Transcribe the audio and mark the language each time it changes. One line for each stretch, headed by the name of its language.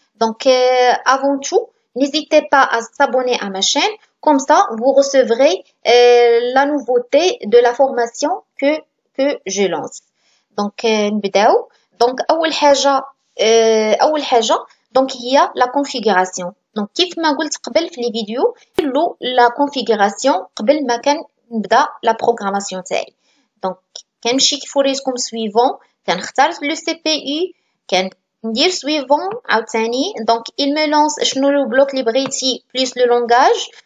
French: Donc avant tout, n'hésitez pas à s'abonner à ma chaîne, comme ça vous recevrez la nouveauté de la formation que je lance.
Arabic: Donc نبداو. Donc أول حاجة donc هي la configuration. Donc كيف ما قلت قبل في لي فيديو كلو لا configuration قبل ما كنبدا لا programmation تاعي. donc كنمشي كيف وريتكم suivant، كنختار لو سي بي اي، كندير suivant عاوتاني.
French: donc il me lance شنو لو بلوك
Arabic: اللي بغيتي
French: plus le langage.